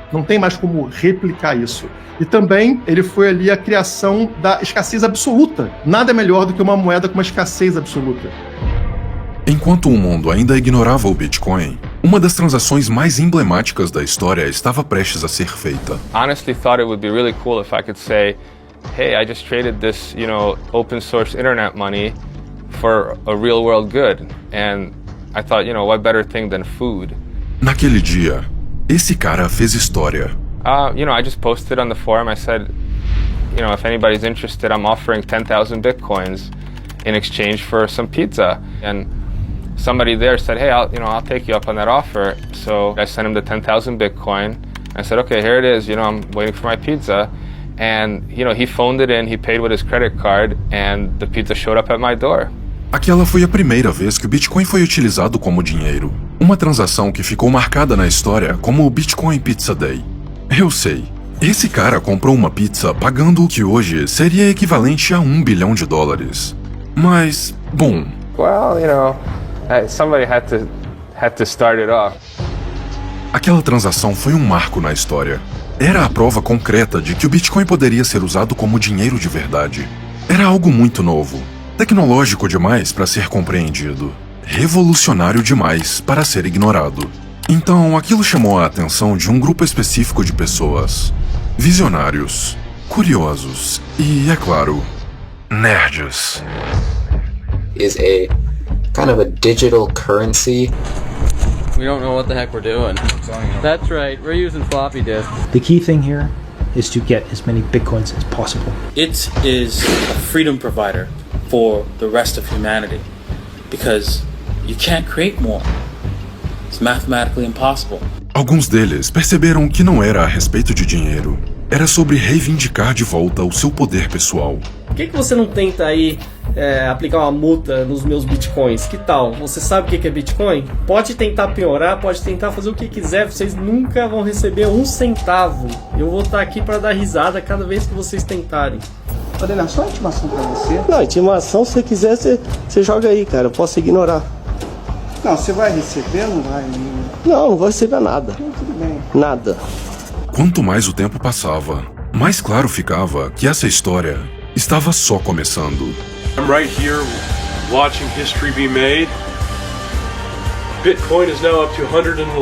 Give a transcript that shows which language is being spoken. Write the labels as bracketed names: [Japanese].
[Portuguese] Não tem mais como replicar isso. E também ele foi ali a criação da escassez absoluta. Nada é melhor do que uma moeda com uma escassez absoluta. Enquanto o mundo ainda ignorava o Bitcoin, Uma das transações mais emblemáticas da história estava prestes a ser feita. [English] Honestly thought it would be really cool if I could say, hey, I just traded this, open source internet money for a real world good. And I thought, what better thing than food? [Portuguese] Naquele dia, esse cara fez história. [English] I just posted on the forum. I said, if anybody's interested, I'm offering 10,000 Bitcoins in exchange for some pizza. And somebody there said, hey, I'll take you up on that offer. So I sent him the 10,000 Bitcoin. I said, okay, here it is. I'm waiting for my pizza. And, he phoned it in, he paid with his credit card, and the pizza showed up at my door. [Portuguese] Aquela foi a primeira vez que o Bitcoin foi utilizado como dinheiro. Uma transação que ficou marcada na história como o Bitcoin Pizza Day. Eu sei, esse cara comprou uma pizza pagando o que hoje seria equivalente a $1 bilhão. Mas, bom... [English] Well, somebody had to start it off. [Portuguese] Aquela transação foi um marco na história. Era a prova concreta de que o Bitcoin poderia ser usado como dinheiro de verdade. Era algo muito novo, tecnológico demais para ser compreendido, revolucionário demais para ser ignorado. Então, aquilo chamou a atenção de um grupo específico de pessoas. Visionários, curiosos e, é claro, nerds. [English] Is a kind of a digital currency. We don't know what the heck we're doing. That's right, we're using floppy disks. The key thing here is to get as many Bitcoins as possible. It is a freedom provider for the rest of humanity because you can't create more. It's mathematically impossible. [Portuguese] Alguns deles perceberam que não era a respeito de dinheiro. Era sobre reivindicar de volta o seu poder pessoal. Por que você não tenta aí aplicar uma multa nos meus bitcoins? Que tal? Você sabe o que é bitcoin? Pode tentar piorar, pode tentar fazer o que quiser, vocês nunca vão receber um centavo. Eu vou estar aqui para dar risada cada vez que vocês tentarem. Olha, só uma intimação pra você. Não, intimação, se você quiser, você joga aí, cara. Eu posso ignorar. Não, você vai receber ou não vai? Não vou receber nada. Tudo bem. Nada. Quanto mais o tempo passava, mais claro ficava que essa história estava só começando. [English] I'm right here watching history be made. Bitcoin is now up to $111.